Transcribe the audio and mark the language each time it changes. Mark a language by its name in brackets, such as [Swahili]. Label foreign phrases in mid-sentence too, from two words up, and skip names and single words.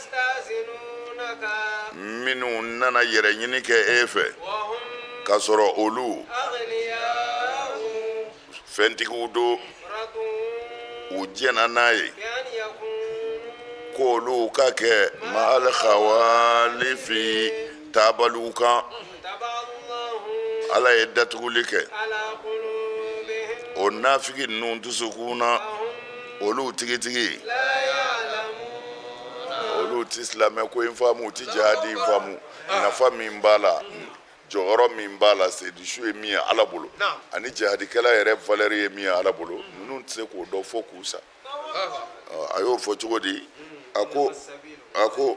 [Bambara] minnu nana yɛrɛ ɲini kɛ e fɛ k'a sɔrɔ olu fɛntigiw do u jɛna n'a ye k'olu ka kɛ [Arabic] مع الخوالف [Bambara] taabaliw kan ala ye datuguli kɛ [Arabic] على قلوبهم [Bambara] o nafigi ninnu dusukun na olu tigitigi [Arabic] لا يعلمون [Bambara] olu ti silamɛ ko in faamu u ti jihadi in faamu nafa min b'a la jɔyɔrɔ min b'a la sedisu ye min ye ala bolo ani jihadikɛla yɛrɛ valeur ye min ye ala bolo ninnu tɛ se k'o dɔn fo k'u sa a y'o fɔ cogo di a ko